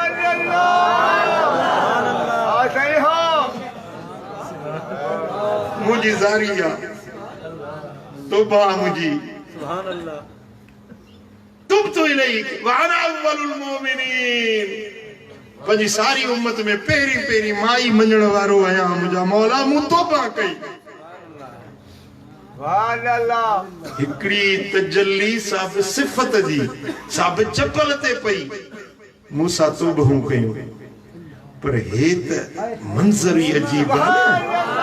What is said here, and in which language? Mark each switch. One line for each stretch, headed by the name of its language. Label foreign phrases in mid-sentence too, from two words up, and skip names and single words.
Sindhi: मुंहिंजी ज़ारी आहे तौबा मुंहिंजी
Arabic: تبت إليك وأنا أول المؤمنين
Sindhi: पंहिंजी सारी उम्मत में पहिरीं पहिरीं माई मञण वारो आहियां मुंहिंजा मौला मूं तौबा कई हिकड़ी तजल्ली साब सिफत जी साब जबल ते पई मूसा तौबहूं कयूं पर हे त मंज़र ई अजीब आहे